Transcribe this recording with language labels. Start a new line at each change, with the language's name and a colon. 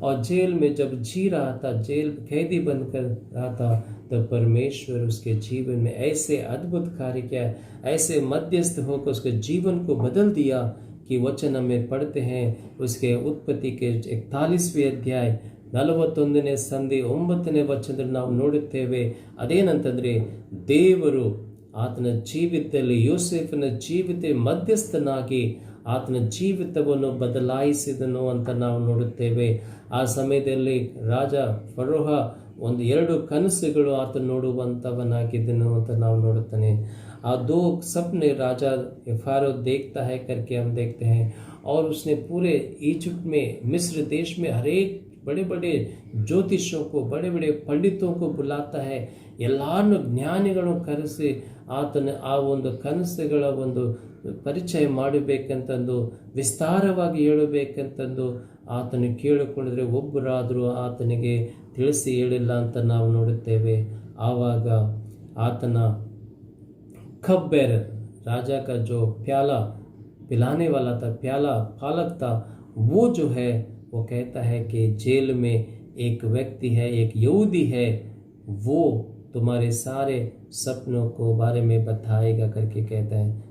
Hindi: और जेल में जब जी रहा था, जेल कैदी बनकर रहा था, तो परमेश्वर उसके जीवन में ऐसे अद्भुत कार्य किया, ऐसे मध्यस्थ होकर उसके जीवन को बदल दिया कि वचन हमें पढ़ते हैं उसके उत्पत्ति के 41वें अध्याय
Kannada: 41ನೇ ಸಂಧಿ 9ನೇ ವಚನದಲ್ಲಿ ನಾವು ನೋಡುತ್ತೇವೆ. ಅದೇನಂತಂದರೆ, ದೇವರು ಆತನ ಜೀವಿತದಲ್ಲಿ ಯೋಸೇಫನ ಜೀವಿತ ಮಧ್ಯಸ್ಥನಾಗಿ ಆತನ ಜೀವಿತವನ್ನು ಬದಲಾಯಿಸಿದನು ಅಂತ ನಾವು ನೋಡುತ್ತೇವೆ. ಆ ಸಮಯದಲ್ಲಿ ರಾಜ ಫರೋಹ 2 ಕನಸುಗಳು ಆತ ನೋಡುವಂಥವನಾಗಿದ್ದನು ಅಂತ ನಾವು ನೋಡುತ್ತಾನೆ.
Hindi: आ 2 सपने राजा फ़ारो देखता है करके हम देखते हैं, और उसने पूरे इजिप्ट में, मिस्र देश में हर एक बड़े बड़े ज्योतिषों को, बड़े बड़े पंडितों को बुलाता है.
Kannada: ಎಲ್ಲರನ್ನು ಜ್ಞಾನಿಗಳನ್ನು ಕರೆಸಿ ಆತನ ಆ ಒಂದು ಕನಸುಗಳ ಒಂದು ಪರಿಚಯ ಮಾಡಬೇಕಂತಂದು, ವಿಸ್ತಾರವಾಗಿ ಹೇಳಬೇಕಂತಂದು ಆತನು ಕೇಳಿಕೊಂಡಿದ್ರೆ ಒಬ್ಬರಾದರೂ ಆತನಿಗೆ ತಿಳಿಸಿ ಹೇಳಿಲ್ಲ ಅಂತ ನಾವು ನೋಡುತ್ತೇವೆ. ಆವಾಗ ಆತನ
Hindi: कप बेरर, राजा का जो प्याला पिलाने वाला था, प्याला पालक था, वो जो है वो कहता है कि जेल में एक व्यक्ति है, एक यहूदी है, वो तुम्हारे सारे सपनों को बारे में बताएगा करके कहता है.